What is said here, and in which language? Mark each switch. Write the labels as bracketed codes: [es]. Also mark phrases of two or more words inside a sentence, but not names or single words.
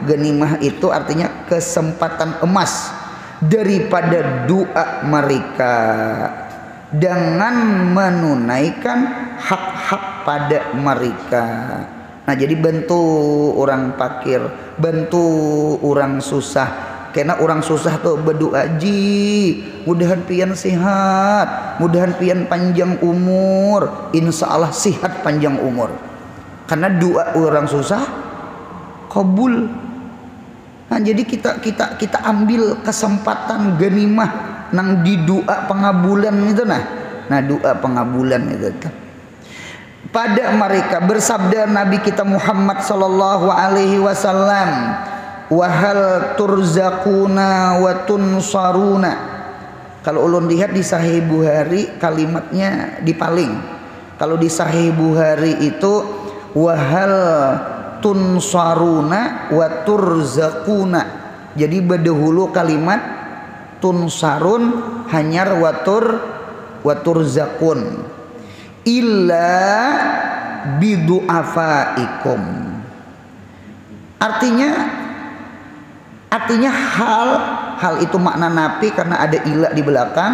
[id] Ganimah itu artinya kesempatan emas daripada doa mereka dengan menunaikan hak-hak pada mereka. Nah jadi bantu orang fakir, bantu orang susah. [bjn] Karena orang susah tuh berdoa ji, mudahan pian sehat, mudahan pian panjang umur, [ar] إن شاء الله [bjn] sehat panjang umur. [id] Karena doa orang susah kabul. [bjn] Nah jadi kita ambil kesempatan ganimah nang di doa pengabulan itu nah. [id] Nah doa pengabulan itu. Pada mereka bersabda Nabi kita Muhammad [ar] صلى الله عليه وسلم, وهل ترزقون وتنصرون. [bjn] Kalau ulun lihat di Sahih Bukhari kalimatnya dipaling. [id] Kalau di Sahih Bukhari itu [ar] وهل تنصرون وترزقون. [bjn] Jadi berdahulu kalimat tunsarun hanyar [ar] وترزقون إلا بضعفائكم. [id] Artinya hal itu makna nafi karena ada ila di belakang.